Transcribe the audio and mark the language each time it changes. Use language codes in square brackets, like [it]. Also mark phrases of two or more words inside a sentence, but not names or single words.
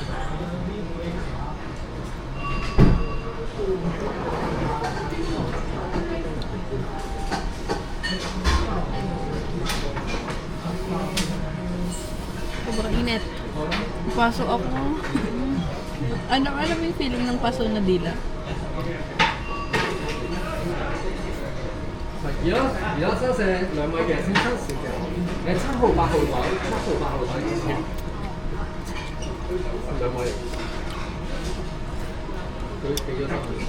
[tl] Sobrang init. Pasok ako. Ano, alam mo yung feeling ng paso na dila? [yue] 而家收成2米嘅先70嘅，你7號8號袋，7號8號袋2米。佢俾咗10號。